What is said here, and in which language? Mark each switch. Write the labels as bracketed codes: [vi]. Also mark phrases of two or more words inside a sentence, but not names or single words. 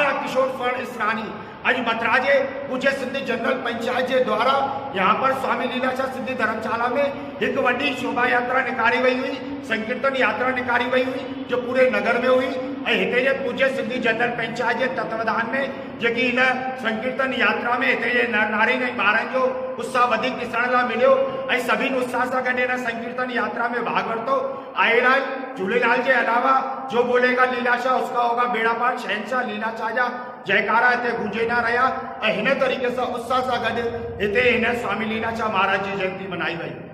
[hi] किशोर स्वर्ण इसरानी आज मद्राजे पूज्य सिंधी जनरल पंचायत के द्वारा यहाँ पर स्वामी लीलाशाह सिंधी धर्मशाला में एक वड्डी शोभा यात्रा निकाली वही हुई, संकीर्तन यात्रा निकाली वही हुई जो पूरे नगर में हुई। [sd] हिते [hi] पूज्य सिंधी जनरल पंचायत के तत्वाधान में जी इन संकीर्तन यात्रा में [sd] हिते नर नारी ने ॿारनि जो उत्साह वधिक ॾिसण लाइ मिलियो ऐं सभिनि उत्साह सां गॾु इन संकीर्तन यात्रा में भाग वरितो। [hi] आएराज झूलेलाल के अलावा जो बोलेगा लीलाशाह उसका होगा बेड़ा पार, [sd] शहनशाह लीलाशाह जा जयकारा हिते गूंजेना रहा। हिन तरीक़े से उत्साह सां गॾु हिते हिन स्वामी लीलाशाह महाराज जी जयंती मनाई वई।